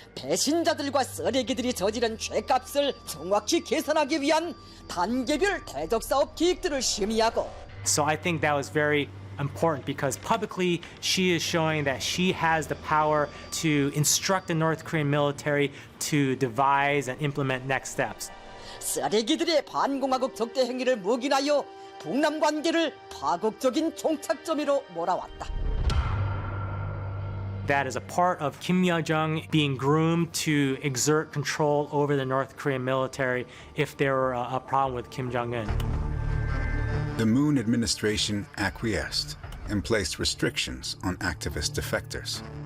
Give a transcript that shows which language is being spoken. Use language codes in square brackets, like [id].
[ko] 배신자들과 쓰레기들이 저지른 죄값을 정확히 계산하기 위한 단계별 대적 사업 계획들을 심의하고. [en] So I think that was very important because publicly she is showing that she has the power to instruct the North Korean military to devise and implement next steps. [ko] 쓰레기들의 반공화국 적대 행위를 묵인하여 북남 관계를 파국적인 종착점으로 몰아왔다. [en] That is a part of Kim Yo-jong being groomed to exert control over the North Korean military if there were a problem with Kim Jong-un. The Moon administration acquiesced and placed restrictions on activist defectors.